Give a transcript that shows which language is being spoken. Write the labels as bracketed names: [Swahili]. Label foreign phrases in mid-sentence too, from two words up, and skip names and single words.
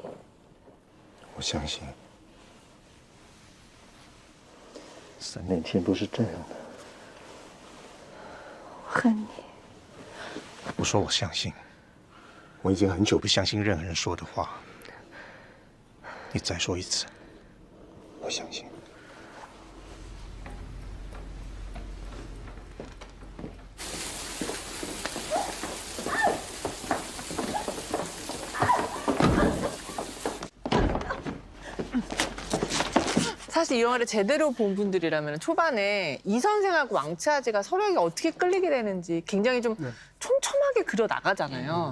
[Chinese] 我相信。3年前不是这样的。我恨你。我说我相信。我已经很久不相信任何人说的话。你再说一次。我相信。 [Korean] 사실 이 영화를 제대로 본 분들이라면 초반에 이 선생하고 왕치아즈가 서로에게 어떻게 끌리게 되는지 굉장히 좀 촘촘하게 그려 나가잖아요.